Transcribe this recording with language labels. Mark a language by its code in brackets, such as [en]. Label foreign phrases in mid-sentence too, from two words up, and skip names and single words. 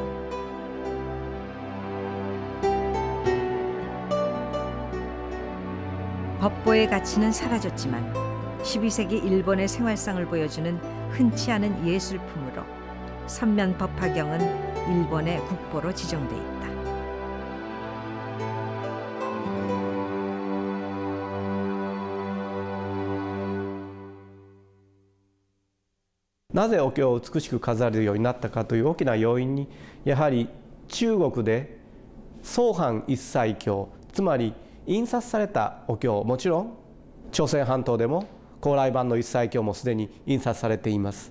[ko] 법보의 가치는 사라졌지만 12세기 일본의 생활상을 보여주는 흔치 않은 예술품으로 선면 법화경은 일본의 국보로 지정돼 있다. [ja] なぜお経を美しく飾るようになったかという大きな要因にやはり中国で宗版一切経、つまり印刷されたお経、もちろん朝鮮半島でも高麗版の一切経もすでに印刷されています。